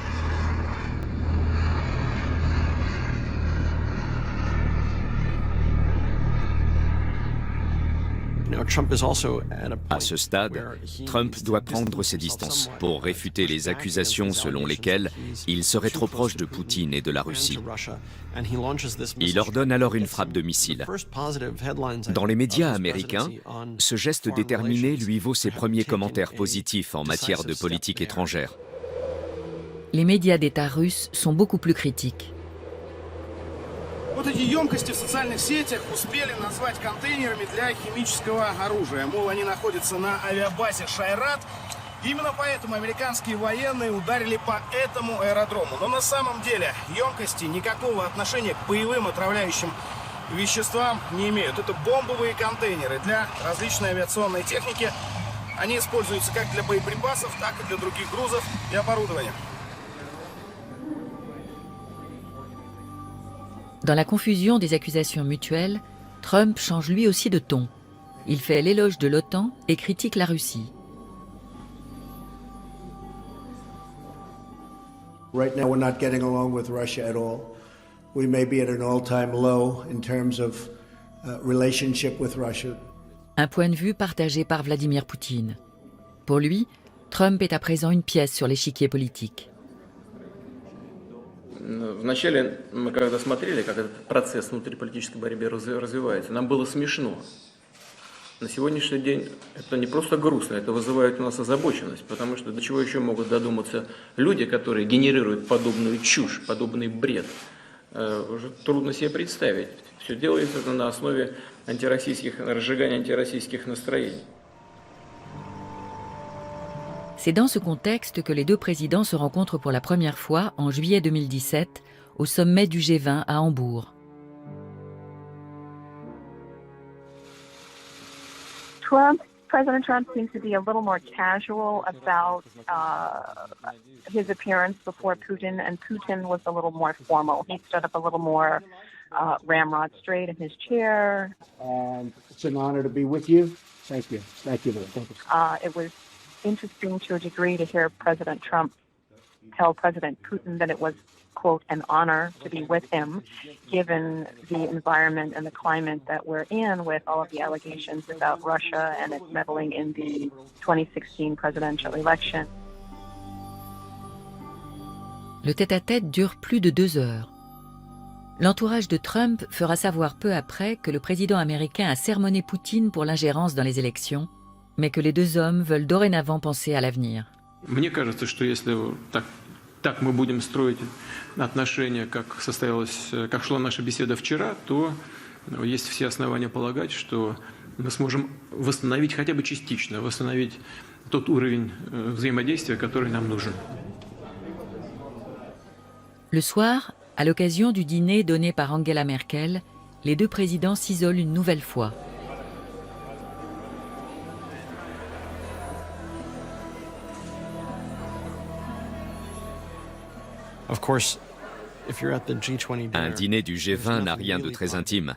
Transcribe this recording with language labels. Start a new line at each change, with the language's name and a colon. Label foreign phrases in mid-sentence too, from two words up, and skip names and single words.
French: À ce stade, Trump doit prendre ses distances pour réfuter les accusations selon lesquelles il serait trop proche de Poutine et de la Russie. Il ordonne alors une frappe de missile. Dans les médias américains, ce geste déterminé lui vaut ses premiers commentaires positifs en matière de politique étrangère. Les médias d'État russes sont beaucoup plus critiques.
Russian: Вот эти емкости в социальных сетях успели назвать контейнерами для химического оружия. Мол, они находятся на авиабазе Шайрат. Именно поэтому американские военные ударили по этому аэродрому. Но на самом деле емкости никакого отношения к боевым отравляющим веществам не имеют. Это бомбовые контейнеры для различной авиационной техники. Они используются как для боеприпасов, так и для других грузов и оборудования.
French: Dans la confusion des accusations mutuelles, Trump change lui aussi de ton. Il fait l'éloge de l'OTAN et critique la Russie.
English: Right now we're not getting along with Russia at all. We may be at an all-time low in terms of relationship with Russia.
French: Un point de vue partagé par Vladimir Poutine. Pour lui, Trump est à présent une pièce sur l'échiquier politique.
Russian: Вначале мы когда смотрели, как этот процесс внутриполитической борьбы развивается, нам было смешно. На сегодняшний день это не просто грустно, это вызывает у нас озабоченность, потому что до чего еще могут додуматься люди, которые генерируют подобную чушь, подобный бред. Уже трудно себе представить. Все делается это на основе разжигания антироссийских настроений.
French: C'est dans ce contexte que les deux présidents se rencontrent pour la première fois en juillet 2017 au sommet du G20 à Hambourg.
English: President Trump seems to be a little more casual about his appearance before Putin, and Putin was a little more formal. He stood up a little more ramrod straight in his chair. It's an honor to be with you. Thank you. Thank you, Lord. Thank you. It was interesting to a degree to hear President Trump tell President Putin that it was quote, an honor to be with him, given the environment and the climate that we're in with all of the allegations about Russia and its meddling in the 2016 presidential election.
French: Le tête-à-tête dure plus de 2 heures. L'entourage de Trump fera savoir peu après que le président américain a sermonné Poutine pour l'ingérence dans les élections, mais que les deux hommes veulent dorénavant penser à l'avenir.
Russian: Мне кажется, что если так мы будем строить отношения, как шла наша беседа вчера, то есть все основания полагать, что мы сможем восстановить хотя бы частично, восстановить тот уровень взаимодействия, который нам нужен.
French: Le soir, à l'occasion du dîner donné par Angela Merkel, les deux présidents s'isolent une nouvelle fois. Un dîner du G20 n'a rien de très intime.